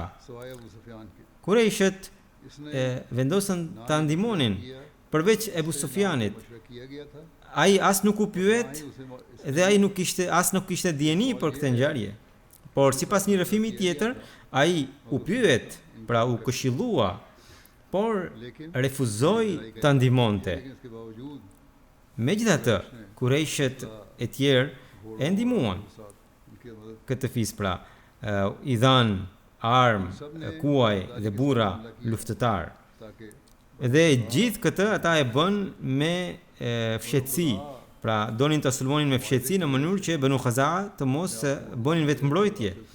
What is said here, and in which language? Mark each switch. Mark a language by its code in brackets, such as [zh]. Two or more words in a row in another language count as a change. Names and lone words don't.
[sq] Kurejshët vendosën ta ndihmonin përveç Ebu Sufjanit. Ai as nuk u pyet dhe ai nuk kishte dieni për këtë ngjarje. Por sipas një rrëfimi tjetër, ai u pyet, pra u këshillua por refuzoi ta ndihmonte. [hi] लेकिन इसके बावजूद [sq] Megjithatë, Kurejshet e tjerë e ndihmuan [hi] साथ उनकी मदद [sq] këtë fis, pra i dhanë armë, kuaj dhe burra luftëtar. ताकि Dhe gjithë këtë ata e bën me fshehtësi. Pra donin ta sulmonin me fshehtësi në mënyrë që Banu Khaza'a të mos bënin vetë mbrojtje.